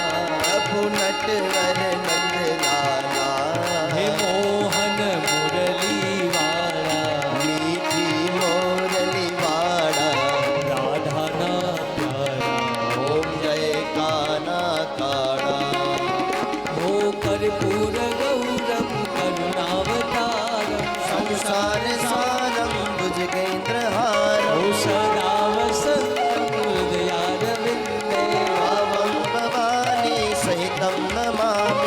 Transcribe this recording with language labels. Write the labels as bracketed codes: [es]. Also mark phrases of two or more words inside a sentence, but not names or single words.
[gu] પ્રભુ નટવર નંદલાલા હે મોહન મુરલી વાળા મીઠી મોરલી વાળા રાધા ના પ્યારા ઓમ જય કાના કાળા [sa] हो कर्पूर गौरम करुणावतारम संसार सारम भुजगेंद्र हारम हो सदा वसंतम हृदयारविंदे भावं भवानी सहितं नमामि